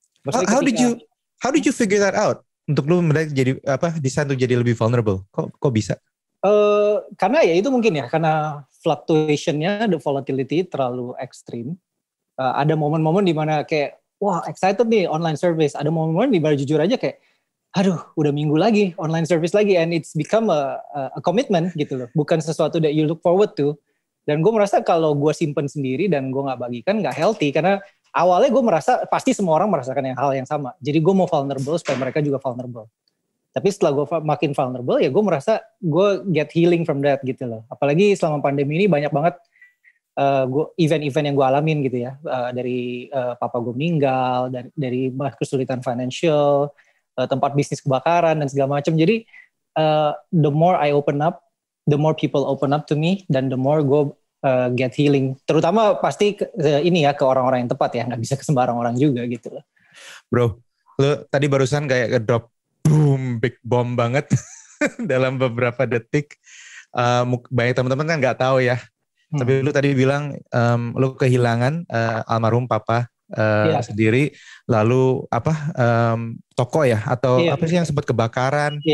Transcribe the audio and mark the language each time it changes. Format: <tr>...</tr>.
<en>How did you figure that out?</en> <id>Untuk lu jadi desain untuk jadi lebih vulnerable? Kok bisa? Karena ya itu mungkin ya, karena fluctuationnya,</id> <en>the volatility terlalu ekstrim.</en> <id>Ada momen-momen di mana kayak, wah excited nih online service. Ada momen-momen di mana jujur aja kayak, aduh udah minggu lagi online service lagi,</id> <en>and it's become a commitment</en> <id>gitu loh. Bukan sesuatu</id> <en>that you look forward to.</en> <id>Dan gue merasa kalau gue simpen sendiri dan gue gak bagikan, gak healthy. Karena awalnya gue merasa pasti semua orang merasakan hal yang sama. Jadi gue mau vulnerable supaya mereka juga vulnerable. Tapi setelah gue makin vulnerable, ya gue merasa gue</id> <en>get healing from that</en> <id>gitu loh. Apalagi selama pandemi ini banyak banget event-event yang gue alamin gitu ya. Dari papa gue meninggal, dari kesulitan financial, tempat bisnis kebakaran dan segala macam. Jadi</id> <en>the more I open up, the more people open up to me,</en> <id>dan</id> <en>the more</en> <id>gue</id> <en>get healing.</en> <id>Terutama pasti ke orang-orang yang tepat ya, nggak bisa ke sembarang orang juga gitu loh. Bro, lu tadi barusan kayak ngedrop boom,</id> <en>big bomb</en> <id>banget dalam beberapa detik. Banyak teman-teman kan nggak tahu ya. Tapi lu tadi bilang lu kehilangan almarhum papa sendiri, lalu toko ya, atau apa sih yang sempat kebakaran?</id>